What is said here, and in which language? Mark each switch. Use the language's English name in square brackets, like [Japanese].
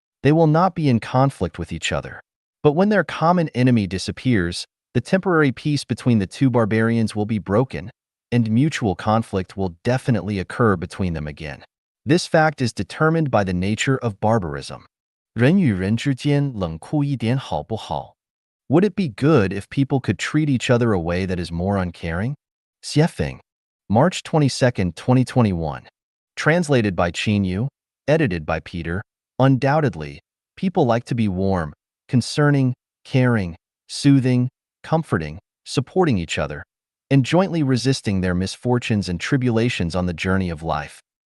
[English] They will not be in conflict with each other. But when their common enemy disappears, the temporary peace between the two barbarians will be broken, and mutual conflict will definitely occur between them again. This fact is determined by the nature of barbarism. [Chinese] 人与人之间冷酷一点好不好? [English] Would it be good if people could treat each other a way that is more uncaring? Xiefeng, March 22, 2021. Translated by Qin Yu, edited by Peter. Undoubtedly, people like to be warm, concerning, caring, soothing, comforting, supporting each other, and jointly resisting their misfortunes and tribulations on the journey of life.